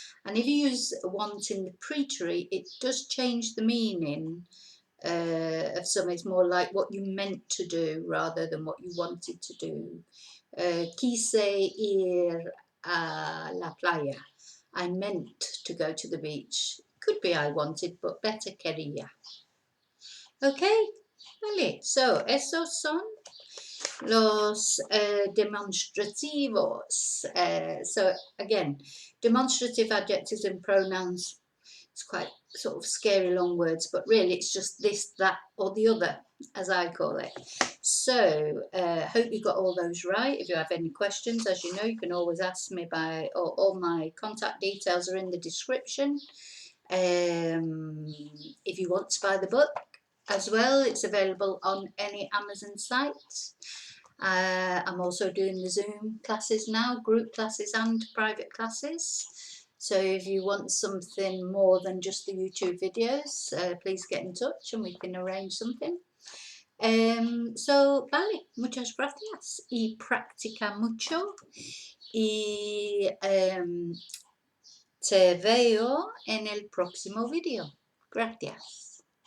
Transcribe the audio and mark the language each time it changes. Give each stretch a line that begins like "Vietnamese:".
English: And if you use want in the pre-treat, it does change the meaning of something. It's more like what you meant to do rather than what you wanted to do.
Spanish: Quise ir a la playa.
English: I meant to go to the beach. Could be I wanted, but better quería. Okay, vale.
Spanish: So, esos son los demonstrativos.
English: So, again, demonstrative adjectives and pronouns. It's quite sort of scary long words, but really it's just this, that, or the other, as I call it. So, hope you got all those right. If you have any questions, as you know, you can always ask me by, all my contact details are in the description. If you want to buy the book, as well. It's available on any Amazon site. I'm also doing the Zoom classes now, group classes and private classes. So if you want something more than just the YouTube videos, please get in touch and we can arrange something.
Spanish: So, vale, muchas gracias y practica mucho y te veo en el próximo video. Gracias.